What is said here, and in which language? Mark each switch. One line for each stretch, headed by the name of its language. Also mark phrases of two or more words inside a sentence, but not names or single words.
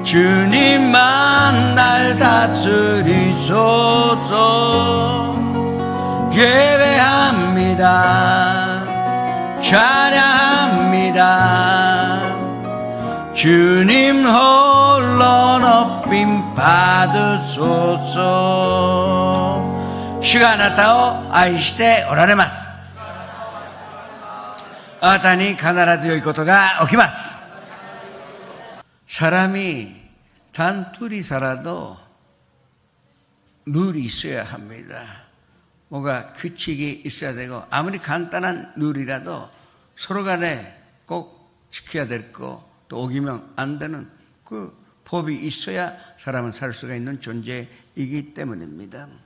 Korean: 주님만 날 다스리소서. 예배합니다. 찬양합니다. 주님 홀로 높임 받으소서.
Japanese: 주가あなたを愛しておられます。あなたに必ず良いことが起きます。
Korean: 사람이 단 둘이 살아도 룰이 있어야 합니다. 뭐가 규칙이 있어야 되고, 아무리 간단한 룰이라도 서로 간에 꼭 지켜야 될 거, 또 어기면 안 되는 그 법이 있어야 사람은 살 수가 있는 존재이기 때문입니다.